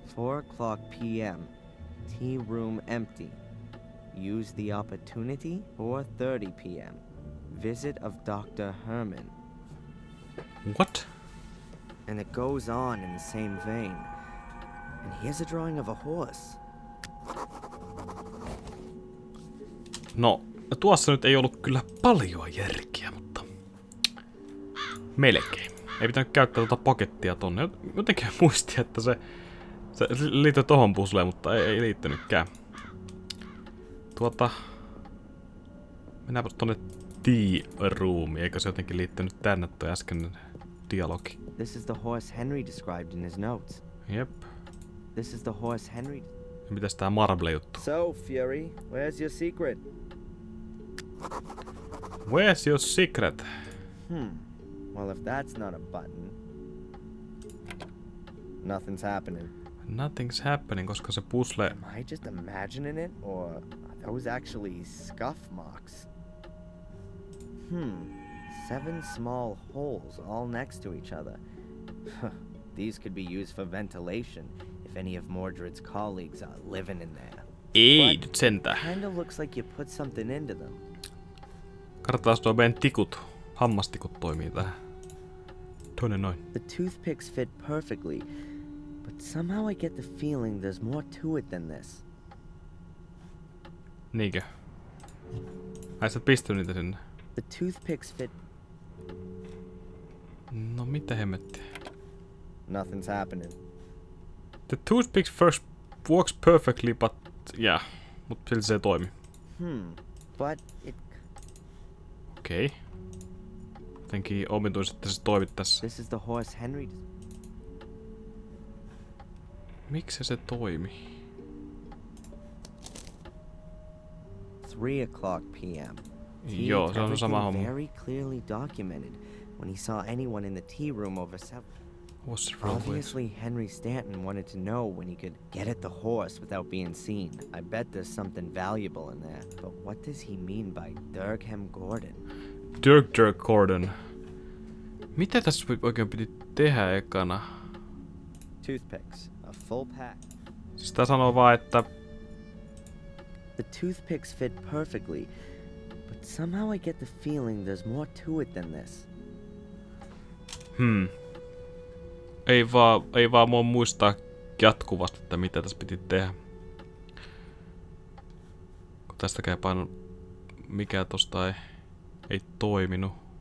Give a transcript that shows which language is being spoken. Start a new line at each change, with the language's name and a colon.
English: 4 o'clock p.m. Tea room empty. Use the opportunity. 4:30 p.m. Visit of Dr. Herman. What? And it goes on in the same vein. And here's a drawing of a horse.
Finnish: No, tuossa nyt ei ollut kyllä paljon järkeä, mutta melkein. Ei pitänyt käyttää tuota pakettia tonne. Jotenkin muistin, että se liittyy tohon puzzleen, mutta ei liittynytkään. Mennäänpä tonne tea roomiin. Eikö se jotenkin liittynyt tänne toi äskeinen dialogi?
English: This is the horse Henry described in his notes. Jep. This is the horse Henry...
Finnish: Ja mitäs tää marble-juttu?
English: So, Fury, where's your secret? Where's your secret? Well, if that's not a button... Nothing's happening. Nothing's happening,
Finnish: koska se puzzle...
English: Am I just imagining it, or are those actually scuff marks? 7 small holes all next to each other. These could be used for ventilation if any of Mordred's colleagues are living in there.
Finnish: Ei nyt sentään.
English: Kinda looks like you put something into them.
Finnish: Katsotaan, tuo meidän tikut, hammastikut toimii tähän. toinen noin.
English: The toothpicks fit perfectly, but somehow I get the feeling there's more to it than this.
Finnish: Niinkö? Ai sä et pistänyt niitä sinne?
English: The toothpicks fit.
Finnish: No mitä hemmettiä?
English: Nothing's happening. The toothpicks first works perfectly, but yeah.
Finnish: Mut silti se ei toimi.
English: But it.
Finnish: Okei. Jotenkin omituisesti, että se toimit tässä.
English: This is the horse Henry.
Finnish: Miksi se toimi?
English: 3 o'clock p.m.
Finnish: Joo, se on sama homma.
English: Very clearly documented when he saw anyone in the tea room over several. What's wrong with? Obviously, Henry Stanton wanted to know when he could get at the horse without being seen. I bet there's something valuable in there. But what does he mean by Durham Gordon? Dirk Gordon.
Finnish: Mitä tässä oikein piti tehdä ekana?
English: Toothpicks, a full pack.
Finnish: Siis tää sanoo vaan, että
English: The toothpicks fit perfectly, but somehow I get the feeling there's more to it than this.
Finnish: Ei vaan mua muistaa jatkuvasti, että mitä tässä piti tehdä. Kun tästäkään paino mikä tosta ei toiminut.